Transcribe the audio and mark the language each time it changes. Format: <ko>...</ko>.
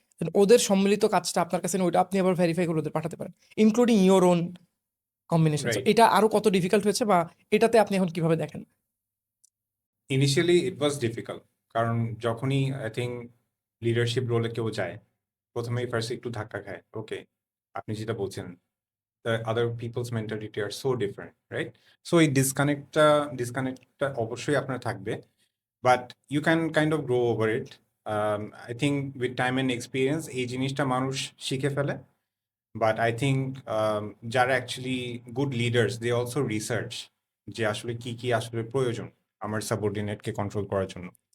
<bn>যেন ওদের সম্মিলিত কাজটা আপনার কাছে ওইটা আপনি আবার ভেরিফাই করে ওদের পাঠাতে পারেন।</bn> <en>Including your own combination. So Right.</en> <bn>এটা আরো কত ডিফিকাল্ট হয়েছে বা এটাতে আপনি এখন কিভাবে দেখেন? ইনিশিয়ালি ইট ওয়াজ ডিফিকাল্ট, কারণ যখনই আই থিঙ্ক লিডারশিপ রোলে কেউ যায়, প্রথমেই ফার্স্ট একটু ধাক্কা খায়।</bn> <en>okay,</en> <bn>আপনি যেটা বলছেন,</bn> <en>the other people's mentality are so different, right? So</en> <bn>এই ডিসকানেক্টটা অবশ্যই আপনার থাকবে,</bn> <en>but you can kind of grow over it. I think with time and experience</en> <bn>এই জিনিসটা মানুষ শিখে ফেলে, but I think যারা actually good leaders they also research যে আসলে কি কি আসলে প্রয়োজন আমার সাবঅর্ডিনেটকে কন্ট্রোল করার জন্য।</bn>